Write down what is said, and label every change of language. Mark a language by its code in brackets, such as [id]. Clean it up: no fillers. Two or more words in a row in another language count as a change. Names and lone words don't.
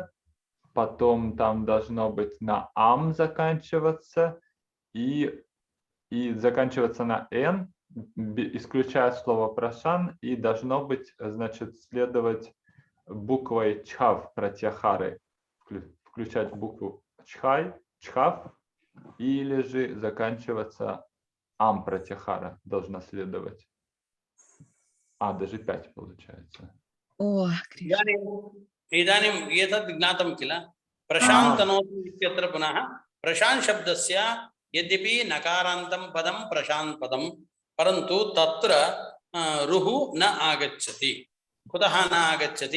[ru] потом там должно быть на ам заканчиваться и заканчиваться на н, исключая слово прошан, и должно быть, значит, следовать буквой чхав пратьяхары, включать букву чхай, чхав, или же заканчиваться ам пратьяхара должна следовать. Даже 5 получается. О, [sa] इदानीम् एतद् ज्ञातं किल? प्रशान्तनोति इत्यत्र पुनः प्रशान्त शब्दस्य यद्यपि नकारान्तं पदं प्रशान्त पदं, परन्तु तत्र रुः न आगच्छति। कुतः न आगच्छति?